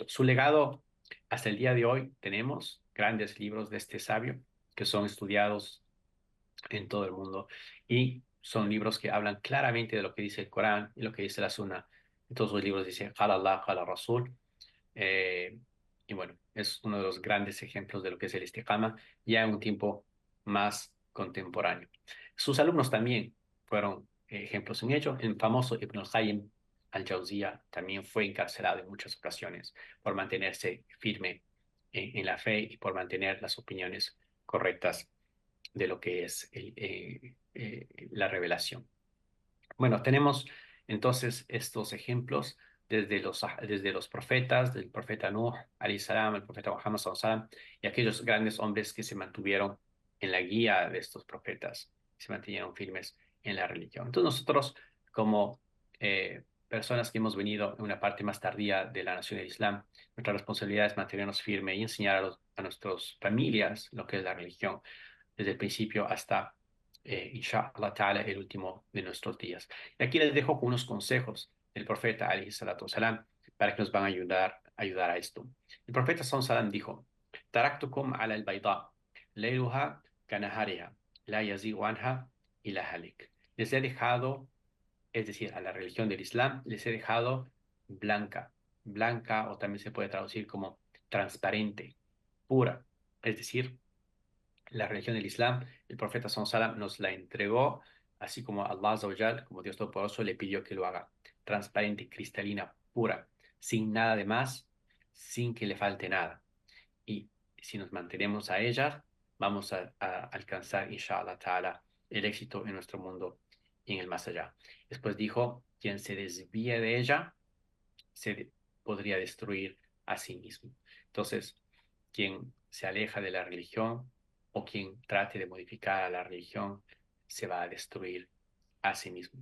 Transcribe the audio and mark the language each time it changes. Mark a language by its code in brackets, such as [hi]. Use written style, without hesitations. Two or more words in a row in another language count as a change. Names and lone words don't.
[es] Su legado, hasta el día de hoy, tenemos grandes libros de este sabio que son estudiados en todo el mundo y son libros que hablan claramente de lo que dice el Corán y lo que dice la Sunna. En todos los libros dice, [ar] قال الله، قال رسول, [es] eh, y bueno, es uno de los grandes ejemplos de lo que es el istiqama, ya en un tiempo más contemporáneo. Sus alumnos también fueron ejemplos en ello. El famoso Ibn al-Qayyim al-Jawziyya también fue encarcelado en muchas ocasiones por mantenerse firme en la fe y por mantener las opiniones correctas de lo que es la revelación. Bueno, tenemos entonces estos ejemplos desde los profetas, del profeta Nuh, [ar] عليه السلام, [es] el profeta Muhammad, [ar] صلى الله عليه وسلم, [es] y aquellos grandes hombres que se mantuvieron en la guía de estos profetas, se mantuvieron firmes en la religión. Entonces nosotros, como personas que hemos venido en una parte más tardía de la nación del Islam, nuestra responsabilidad es mantenernos firmes y enseñar a nuestras familias lo que es la religión desde el principio hasta, [ar] إن شاء الله تعالى, [es] el último de nuestros días. Y aquí les dejo unos consejos del profeta, [ar] عليه الصلاة والسلام, [es] para que nos van a ayudar a esto. El profeta [ar] صلى الله عليه وسلم dijo, تركتكم على البيضاء ليلها كنهارها لا يزيغ عنها إلا هالك. [es] Les he dejado, es decir, a la religión del Islam, les he dejado blanca. Blanca, o también se puede traducir como transparente, pura, es decir, la religión del Islam, el profeta sallallahu nos la entregó, así como Allah [ar] عز وجل, [es] como Dios Todopoderoso, le pidió que lo haga transparente, cristalina, pura, sin nada de más, sin que le falte nada. Y si nos mantenemos a ella, vamos a alcanzar, [ar] إن شاء الله تعالى, [es] el éxito en nuestro mundo y en el más allá. Después dijo, quien se desvíe de ella, podría destruir a sí mismo. Entonces, quien se aleja de la religión o quien trate de modificar a la religión se va a destruir a sí mismo.